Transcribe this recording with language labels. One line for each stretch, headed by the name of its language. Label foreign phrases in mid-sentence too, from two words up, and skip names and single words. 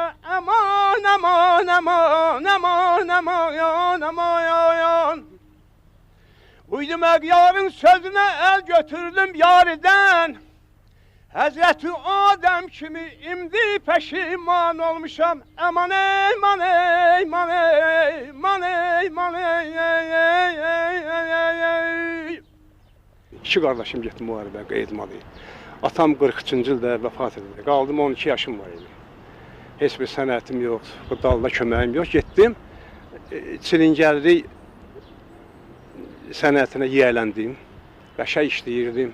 Azerbaijani: Aman, aman, aman, aman, aman, aman, aman. Uydum əvyarın sözünə əl götürdüm yaridən. Həzrəti Adəm kimi imdi peşiman olmuşam. Aman ey, man ey, man ey, man ey, man ey, ey, ey, ey, ey, ey. İki qardaşım getdi müharibəyə, qeydmadı. Atam 43-cü ildə vəfat edildi. Qaldım 12 yaşım var idi. Heç bir sənətim yox, bu dalda köməyim yox. Getdim, çilingərlik sənətinə yiyələndim, qəşəng işləyirdim.